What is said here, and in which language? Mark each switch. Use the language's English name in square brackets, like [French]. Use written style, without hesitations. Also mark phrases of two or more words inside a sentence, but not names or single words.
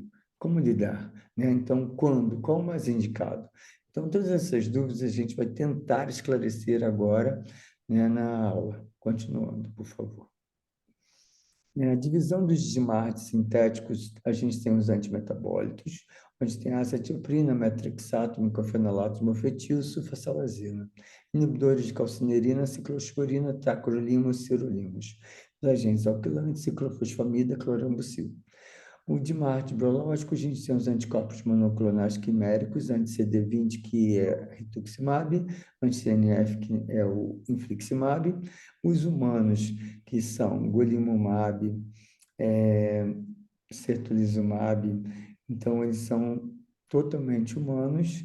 [Portuguese] Como lidar, né? Então, quando? Qual o mais indicado? Então, todas essas dúvidas a gente vai tentar esclarecer agora, né, na aula. Continuando, por favor. A divisão dos DMARDs sintéticos, a gente tem os antimetabólitos, onde tem a acetioprina, metrixato, micofenolato, mofetil, sulfasalazina. Inibidores de calcinerina, ciclosporina, tacrolimus, sirolimus. Os agentes alquilantes, ciclofosfamida, clorambucil. O DMARD biológico, a gente tem os anticorpos monoclonais quiméricos, anti-CD20, que é rituximab, anti-CNF, que é o infliximab. Os humanos, que são golimumab, certolizumab, então eles são totalmente humanos.